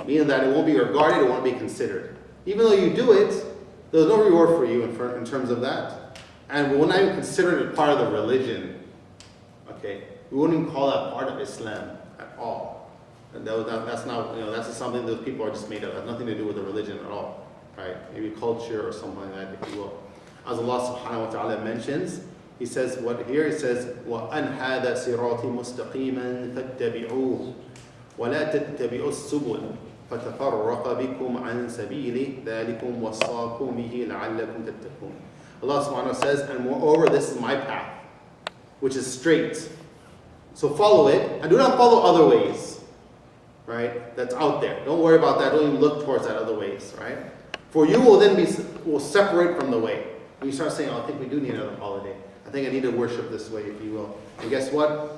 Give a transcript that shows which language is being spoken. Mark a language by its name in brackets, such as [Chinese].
[English] Meaning that it won't be regarded, it won't be considered. Even though you do it, there's no reward for you in terms of that. And we will not even consider it part of the religion. Okay? We wouldn't even call that part of Islam at all. And that's not, that's just something those people are just made up. It has nothing to do with the religion at all. Right? Maybe culture or something like that, if you will. As Allah subhanahu wa ta'ala mentions, He says, [Arabic] He says, وَأَنْ هَذَا صِرَاطِ مُسْتَقِيمًا فَاتَّبِعُوهُ وَلَا تَتَّبِعُوا السُّبُلَ فَتَفَرَّقَ بِكُمْ عَنْ سَبِيلِهِ ذَلِكُمْ وَصَّاكُمْ بِهِ لَعَلَّكُمْ تَتَّقُونَ. [English] Allah subhanahu wa ta'ala says, and moreover, this is my path, which is straight. So follow it, and do not follow other ways, right? That's out there. Don't worry about that. Don't even look towards that other ways, right? For you will then will separate from the way. When you start saying, I think we do need another holiday. I think I need to worship this way, if you will. And guess what?